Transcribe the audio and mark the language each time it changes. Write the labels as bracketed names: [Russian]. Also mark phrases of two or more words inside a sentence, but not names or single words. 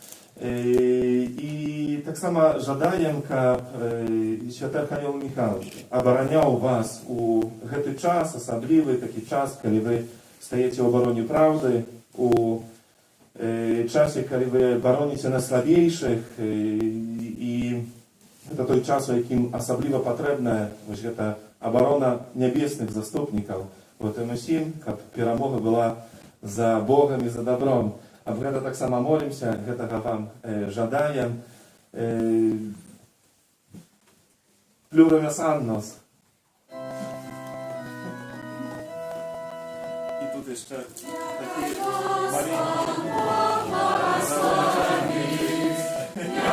[Ukrainian] І так само жадаємо, щоб святий Архангел Михайлович обороняв вас у цей час, особливий такий час, коли ви стоїте в обороні правди, у часі, коли ви бороните найслабіших, і це той час, у яким особливо потрібна оборона небесних заступників. Вот і ми всім, щоб перемога була за Богом і за добром. А в так само молимся, [Belarusian] гэтага вам жадаем. [Latin] Plurimus annos. [Ukrainian] І тут jeszcze такі маленькі